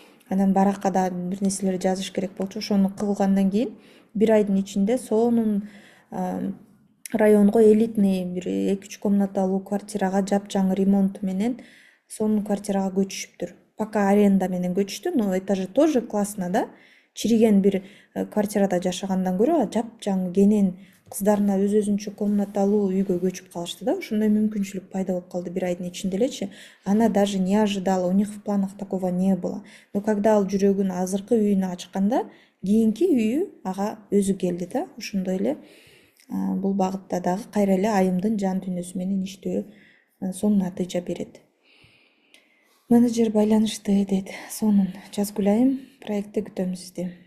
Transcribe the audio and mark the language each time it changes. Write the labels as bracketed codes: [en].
[ky] Анан баракка да бир нерселерди жазыш керек болчу. Ошону кылгандан кийин 1 айдын ичинде сонун районго элитный бир 2-3 комнаталуу квартирага жапжаңы ремонт менен сонун квартирага көчүшүптүр. Пока аренда менен көчүштү, но этажы [ru] тоже классно [ky] да. Чириген бир квартирада жашагандан көрө жапжаңы кенен кыздарына өзүнчө комнаталуу үйгө көчүп калышты да. Ошондой мүмкүнчүлүк пайда болуп калды 1 айдын ичинде элечи. [ru] Она даже не ожидала, у них в планах такого не было. Но когда [ky] ал жүрөгүн азыркы үйүнө ачканда, кийинки үйү ага өзү келди да. Ошондой эле бул багытта дагы кайра эле айымдын жан дүйнөсү менен иштөө сонун натыйжа берет. Менеджер байланышты дейт. Сонун жазгүл айым, проектте күтөм сизди.